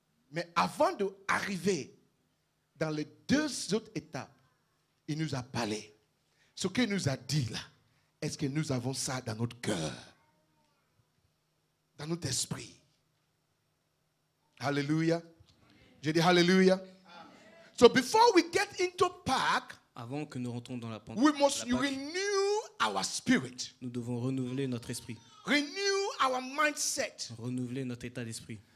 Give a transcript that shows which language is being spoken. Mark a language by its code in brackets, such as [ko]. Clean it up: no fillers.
[fr] Mais avant d'arriver dans les deux autres étapes, il nous a parlé. Ce qu'il nous a dit là, est-ce que nous avons ça dans notre cœur, dans notre esprit? Hallelujah. J'ai dit Hallelujah. [en] So before we get into Pâques, [fr] Avant que nous rentrons dans la Pentecôte, [en] we must renew our spirit, [fr] nous devons renouveler notre esprit, [en] renew our mindset, [fr] renouveler notre état d'esprit,